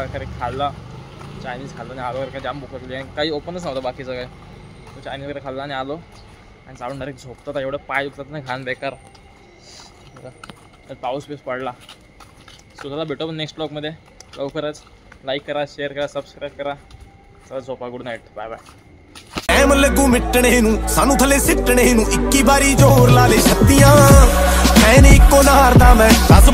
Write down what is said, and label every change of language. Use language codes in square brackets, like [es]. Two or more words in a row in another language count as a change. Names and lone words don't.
[mr] खरे खाल्ला चायनीज खाल्लं आणि आलो. काय जाम भूक लागली आणि काही ओपनच नव्हतं बाकीचं काय. चायनीज वगैरे खाल्ला आणि आलो आणि चालून डायरेक्ट झोपतात. एवढं पाय दुखतात नाही घाण बेकार. पाऊस बीस पडला. सो चला भेटू नेक्स्ट ब्लॉगमध्ये लवकरच. लाईक करा, शेअर करा, सबस्क्राईब करा. चला झोपा. [en] Good night. Bye bye. [pa] ਟਾਈਮ ਲੱਗੂ ਮਿਟਣੇ ਨੂੰ ਸਾਨੂੰ ਥੱਲੇ ਸਿੱਟਣੇ ਨੂੰ 21 ਵਾਰੀ ਜ਼ੋਰ ਲਾ ਦੇ ਛੱਤੀਆਂ ਐ ਨੀ ਇੱਕੋ ਨਾਰ ਦਾ ਮੈਂ